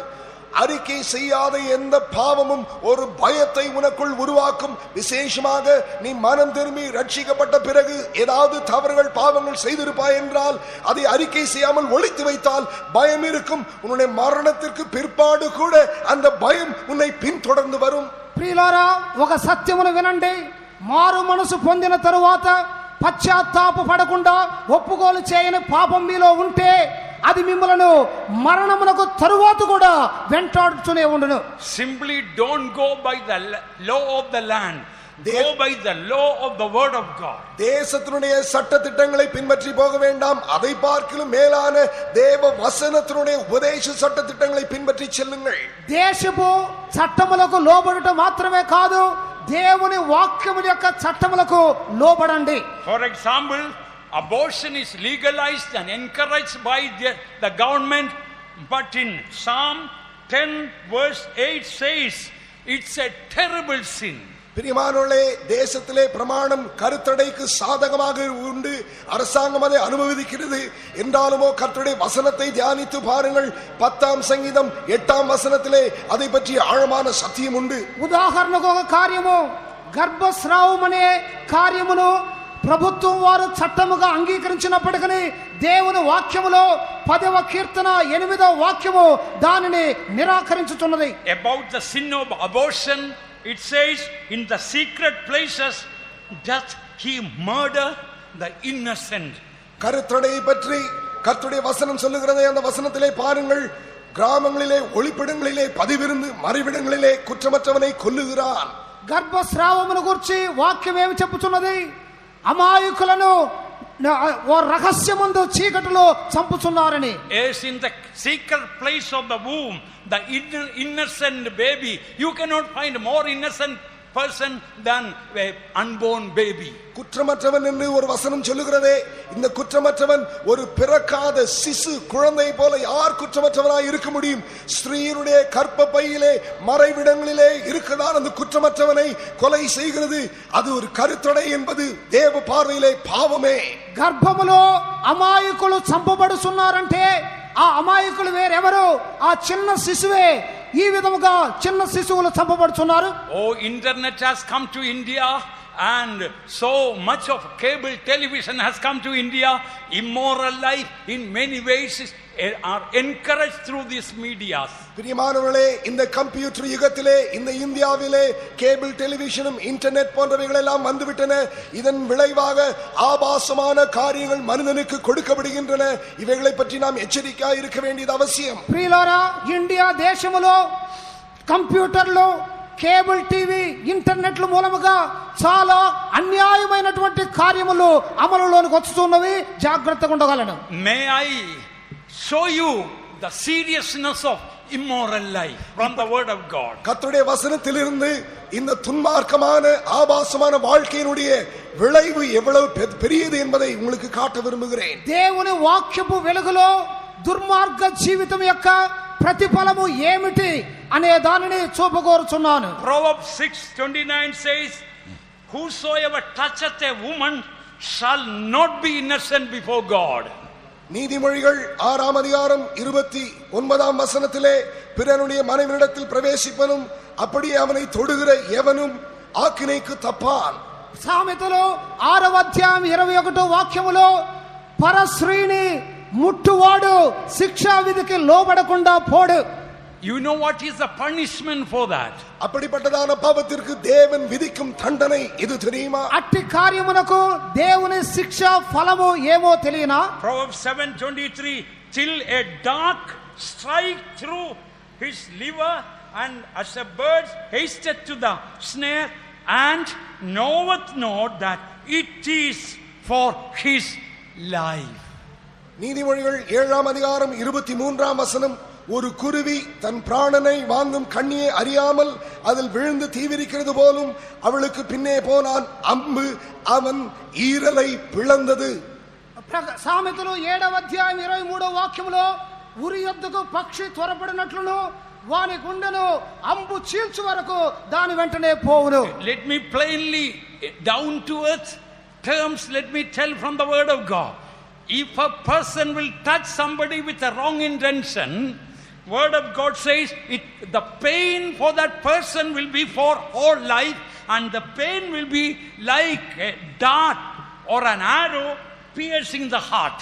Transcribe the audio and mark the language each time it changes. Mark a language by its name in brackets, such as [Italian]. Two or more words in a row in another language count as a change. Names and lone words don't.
[Tamil] அறிக்கை செய்யாத எந்த பாவமும் ஒரு பயத்தை உனக்குள் உருவாக்கும். விசேஷமாக நீ மனம் திரும்பி ரட்சிக்கப்பட்ட பிறகு ஏதாவது தவறுகள் பாவங்கள் செய்திருப்பாய் என்றால் அதை அறிக்கை செய்யாமல் ஒளித்து வைத்தால் பயம் இருக்கும். உன்னுடைய மரணத்திற்கு பிற்பாடு கூட அந்த பயம் உன்னை பின்தொடர்ந்து வரும். [Telugu] ప్రియులారా, ఒక సత్యమును వినండి. మారు మనసు పొందిన తరువాత పశ్చాత్తాప పడకుండా ఒప్పుకోలు చేయని పాపం మీలో ఉంటే అది మిమ్మలను మరణమునకు తరువాత కూడా వెంటాడుతూనే ఉండును. [English] Simply don't go by the law of the land, go by the law of the word of God. [Tamil] தேசத்தினுடைய சட்ட திட்டங்களை பின்பற்றி போக வேண்டாம், அதை பார்க்கிலும் மேலான தேவ வசனத்தினுடைய உபதேச சட்ட திட்டங்களை பின்பற்றி செல்லுங்கள். [Telugu] దేశపు చట్టములకు లోబడుట మాత్రమే కాదు, దేవుని వాక్యముల యొక్క చట్టములకు లోబడండి. [English] For example, abortion is legalized and encouraged by the government, but in Psalm 10:8 says it's a terrible sin. [Tamil] பிரியமானவர்களே, தேசத்திலே பிரமாணம் கருத்தடைக்கு சாதகமாக உண்டு, அரசாங்கம் அதை அனுமதிக்கிறது. என்றாலுமோ கர்த்தருடைய வசனத்தை தியானித்து பாருங்கள். 10ஆம் சங்கீதம் 8ஆம் வசனத்திலே அதை பற்றி ஆழமான சத்தியம் உண்டு. [Telugu] ఉదాహరణకు ఒక కార్యము, గర్భస్రావం అనే కార్యమును ప్రభుత్వం వారు చట్టముగా అంగీకరించినప్పటికీ దేవుని వాక్యములో 10వ కీర్తన 8వ వాక్యము దానిని నిరాకరించుతున్నది. [English] About the sin of abortion, it says, in the secret places doth he murder the innocent. [Tamil] கருத்தடையை பற்றி கர்த்தருடைய வசனம் சொல்லுகிறதை அந்த வசனத்திலே பாருங்கள். கிராமங்களிலே ஒளிப்பிடங்களிலே பதிவிருந்து மறைவிடங்களிலே குற்றமற்றவனை கொல்லுகிறான். [Telugu] గర్భస్రావమును గురించి వాక్యం ఏమి చెప్పుచున్నది? అమాయకులను ఓ రహస్యమందు చీకటిలో చంపుచున్నారని. [English] As in the secret place of the womb, the innocent baby, you cannot find more innocent person than an unborn baby. [Tamil] குற்றமற்றவன் என்று ஒரு வசனம் சொல்லுகிறதே, இந்த குற்றமற்றவன் ஒரு பிறக்காத சிசு குழந்தை போல யார் குற்றமற்றவனாய் இருக்க முடியும்? ஸ்திரீனுடைய கர்ப்பப்பையிலே மறைவிடங்களிலே இருக்குதான் அந்த குற்றமற்றவனை கொலை செய்கிறது. அது ஒரு கருத்தடை என்பது தேவ பார்வையிலே பாவமே. [Telugu] గర్భములో అమాయకులు చంపబడుతున్నారంటే ఆ అమాయకులు వేరెవరు? ఆ చిన్న శిశువే. ఈ విధముగా చిన్న శిశువులు చంపబడుతున్నారు. [English] Oh, internet has come to India and so much of cable television has come to India. Immoral life in many ways are encouraged through these medias. [Tamil] பிரியமானவர்களே, இந்த கம்ப்யூட்டர் யுகத்திலே இந்த இந்தியாவிலே [English] cable television internet [Tamil] போன்றவைகள் எல்லாம் வந்துவிட்டன. இதன் விளைவாக ஆபாசமான காரியங்கள் மனிதனுக்கு கொடுக்கப்படுகின்றன. இவைகளை பற்றி நாம் எச்சரிக்கையாக இருக்க வேண்டியது அவசியம். [Telugu] ప్రియులారా, ఇండియా దేశములో [English] computers cable TV internets [Telugu] మూలముగా చాలా అన్యాయమైనటువంటి కార్యములు అమలులోనికి వస్తున్నవి. జాగ్రత్తగా ఉండగలను. [English] May I show you the seriousness of immoral life from the word of God. [Tamil] கர்த்தருடைய வசனத்திலிருந்து இந்த துன்மார்க்கமான ஆபாசமான வாழ்க்கையினுடைய விளைவு எவ்வளவு பெரியது என்பதை உங்களுக்கு காட்ட விரும்புகிறேன். [Telugu] దేవుని వాక్యపు వెలుగులో దుర్మార్గ జీవితం యొక్క ప్రతిఫలము ఏమిటి అనే దానిని చూపగోరుచున్నాను. [English] Proverbs 6:29 says, whosoever toucheth a woman shall not be innocent before God. [Tamil] நீதிமொழிகள் 6ஆம் அதிகாரம் 29ஆம் வசனத்திலே பிறனுடைய மனைவியிடத்தில் பிரவேசிப்பனும் அப்படியே அவனை தொடுகிற எவனும் ஆக்கினைக்கு தப்பான். [Telugu] సామెతలు 6వ అధ్యాయం 21వ వాక్యములో పరస్త్రీని ముట్టువాడు శిక్షా విధికి లోబడకుండా పోడు. [English] You know what is the punishment for that? [Tamil] அப்படிப்பட்டதான பாவத்திற்கு தேவன் விதிக்கும் தண்டனை இது தெரியுமா? [Telugu] అట్టి కార్యమునకు దేవుని శిక్ష ఫలము ఏమో తెలియనా? [English] Proverbs 7:23, till a dart strike through his liver, and as a bird hasteth to the snare, and knoweth not that it is for his life. [Tamil] நீதிமொழிகள் 7ஆம் அதிகாரம் 23ஆம் வசனம், ஒரு குருவி தன் பிராணனை வாங்கும் கண்ணியை அறியாமல் அதில் விழுந்து தீவிரிக்கிறது போலும் அவளுக்கு பின்னே போனான், அம்பு அவன் ஈரலை பிளந்தது. [Telugu] సామెతలు 7వ అధ్యాయం 23వ వాక్యములో ఉరి యొద్దకు పక్షి త్వరపడినట్లును వాని గుండెను అంబు చీల్చు వరకు దాని వెంటనే పోవును. [English] Let me plainly, down to earth terms, let me tell from the word of God. If a person will touch somebody with a wrong intention, word of God says the pain for that person will be for all life, and the pain will be like a dart or an arrow piercing the heart.